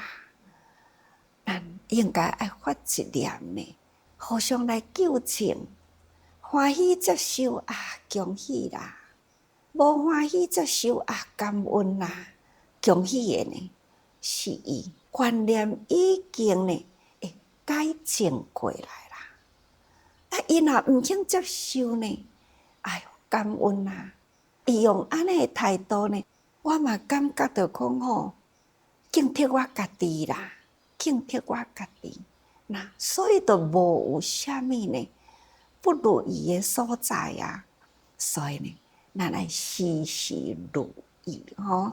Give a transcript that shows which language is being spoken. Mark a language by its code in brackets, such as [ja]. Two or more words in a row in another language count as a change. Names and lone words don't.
[nan] 咱应该爱发一念呢，互相来纠正，欢喜接受啊，恭喜啦；无欢喜接受啊，感恩啦。恭喜的呢，是伊观念已经呢会改正过来啦。啊，伊若毋肯接受呢，哎哟，感恩啦！伊用安尼的态度呢，我嘛感觉到讲吼，警惕我家己啦。警惕我家己，那所以就无有啥物呢不如意的所在啊。所以呢，咱爱时时如意吼。